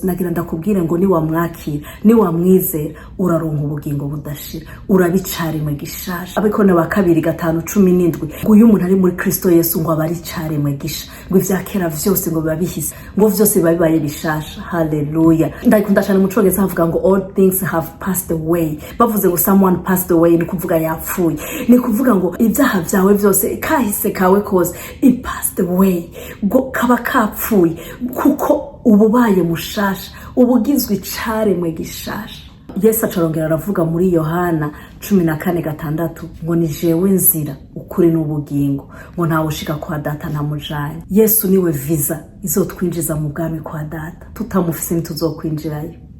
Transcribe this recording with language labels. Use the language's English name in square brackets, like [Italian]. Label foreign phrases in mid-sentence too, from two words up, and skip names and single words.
[Rundi] Nagira ndakubwire ngo ni wamwakira, ni wamwizera, uraronka ubugingo budashira, urabicaremwe gishasha. Abikone ba 2:5-17 ngo uyu umuntu ari muri Kristo Yesu ngo abari icaremwe gisha, ngo ivya kera vyose ngo babihise, ngo vyose babibaye bishasha. Haleluya. Ndakunda cyane mu Congereza havuga ngo [English] all things have passed away. [Rundi] Bavuze ngo [English] someone passed away, [Rundi] ni kuvuga yapfuye, ni kuvuga ngo ivyaha vyawe vyose, kahise kawe kose, [English] it passed away, [Rundi] ngo kaba kapfuye, kuko ububaye mushasha, ubugizwe icaremwe gishasha. Yesu acarongera aravuga muri Yohana 14:6 ngo ni jewe nzira, ukuri n'ubugingo, ngo ntawe ushika kwa data ntamujanye. Yesu niwe visa izotwinjiza mu bwami kwa data, tutamufise ntituzokwinjirayo.